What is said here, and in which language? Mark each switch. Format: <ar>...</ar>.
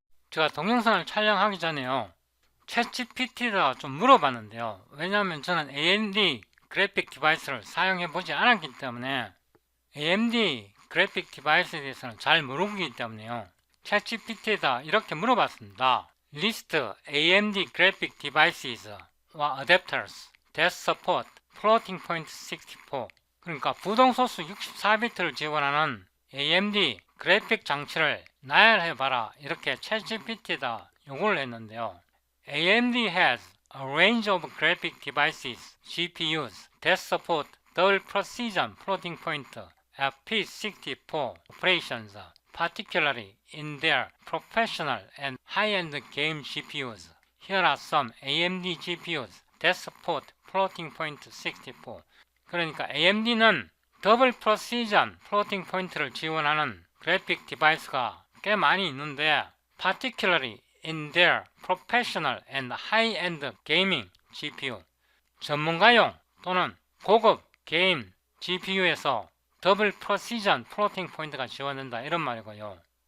<ko>제가 동영상을 촬영하기 전에요, 챗GPT에다가 좀 물어봤는데요. 왜냐하면 저는 AMD 그래픽 디바이스를 사용해 보지 않았기 때문에 AMD 그래픽 디바이스에 대해서는 잘 모르기 때문에요. 챗GPT에다 이렇게 물어봤습니다.</ko> <en>List AMD graphic devices와 adapters that support floating point 64.</en> <ko>그러니까 부동소수 64비트를 지원하는 AMD 그래픽 장치를 나열해봐라, 이렇게 챗GPT에다 요구를 했는데요.</ko> <en>AMD has a range of graphic devices, GPUs, that support double precision floating point FP64 operations, particularly in their professional and high-end game GPUs. Here are some AMD GPUs that support floating point 64.</en> <ko>그러니까 AMD는 더블 프로시전 플로팅 포인트를 지원하는 그래픽 디바이스가 꽤 많이 있는데</ko> <en>particularly in their professional and high-end gaming GPU,</en> <ko>전문가용 또는 고급 게임 GPU에서 더블 프로시전 플로팅 포인트가 지원된다, 이런 말이고요.</ko>